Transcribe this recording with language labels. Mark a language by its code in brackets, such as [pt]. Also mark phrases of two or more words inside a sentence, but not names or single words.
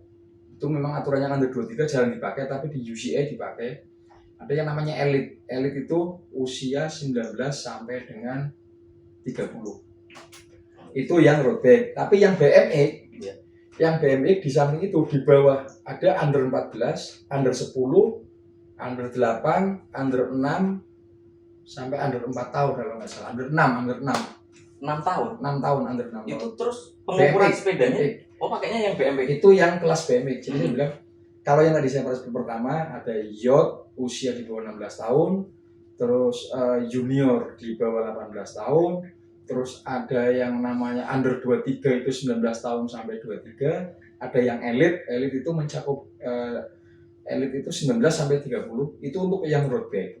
[id] Itu memang aturannya under 23 jarang dipakai, tapi di UCA dipakai. Ada yang namanya elite. Elite itu usia 19 sampai dengan 30. Itu yang [en] road bike. [id] Tapi yang BMX, yang BMX di samping itu di bawah ada under 14, under 10, under 8, under 6 sampai under 4 tahun kalau nggak salah. Under 6 tahun under 6 tahun. Itu terus pengukuran BMX, sepedanya? BMX. Oh, pakainya yang BMX. Itu yang kelas BMX. Jadi saya bilang, kalau yang tadi saya bahas pertama ada yacht usia di bawah 16 tahun, terus junior di bawah 18 tahun, terus ada yang namanya under 23 itu 19 tahun sampai 23, ada yang elite itu mencakup elite itu 19 sampai 30, itu untuk yang [en] road bike.